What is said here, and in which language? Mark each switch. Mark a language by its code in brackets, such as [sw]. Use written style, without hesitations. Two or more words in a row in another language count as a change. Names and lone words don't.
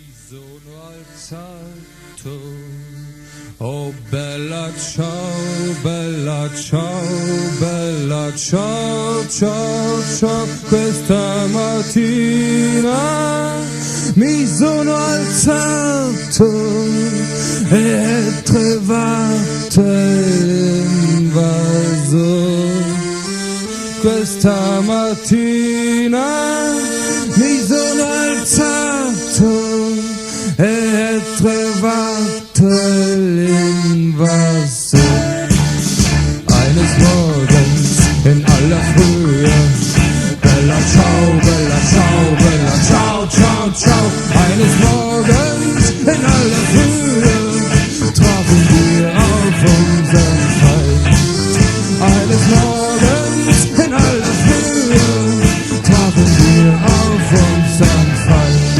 [it] sono alzato, oh bella ciao, bella ciao, bella ciao, ciao, ciao, questa mattina mi sono alzato e trovato l'invaso. Questa mattina mi sono alzato e trovato l'invaso. [de] Eines Morgens in aller Frühe, [it] bella ciao, bella ciao, bella ciao, ciao, ciao. [de] Eines Morgens in aller Frühe trafen wir auf unseren Feind. Eines Morgens in aller Frühe trafen wir auf unseren Feind.